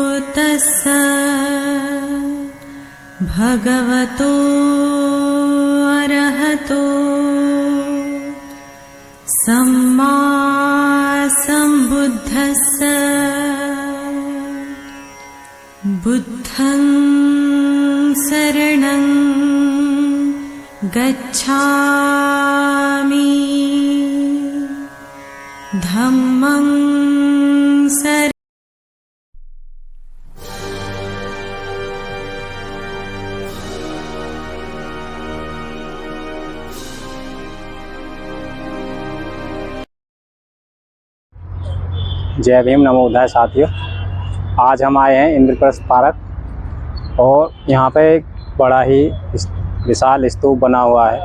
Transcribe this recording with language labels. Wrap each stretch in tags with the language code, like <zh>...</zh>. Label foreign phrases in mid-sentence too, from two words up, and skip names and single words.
<pi>तस्स भगवतो अरहतो सम्मा सम्बुद्धस्स बुद्धं शरणं गच्छामि धम्मं शरणं</pi> <hi>जय भीम</hi> <pi>नमो बुद्धाय।</pi> <hi>साथियों, आज हम आए हैं इंद्रप्रस्थ पार्क और यहाँ पे एक बड़ा ही विशाल स्तूप बना हुआ है।</hi>